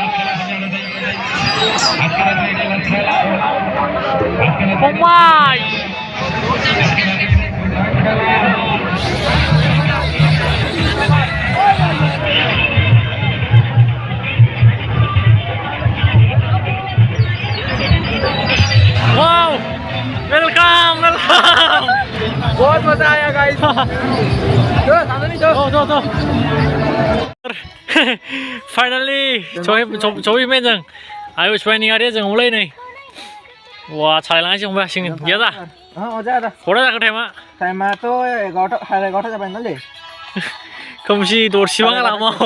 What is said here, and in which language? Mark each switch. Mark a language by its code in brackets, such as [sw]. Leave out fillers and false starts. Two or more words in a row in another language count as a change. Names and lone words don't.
[en] फंबाय wow welcome [hi] बहुत मजा आया गाइस जो सामने नहीं जो [brx] finally सहैबाय जों आयुष्मानि गारिया जों हौलै नै वा सालायलांसै फंबाय सिं गैया दा मजा आदा खरा जाखो टाइमा तो 11 जाबाय नालै खोमसि दरसिबां लामाव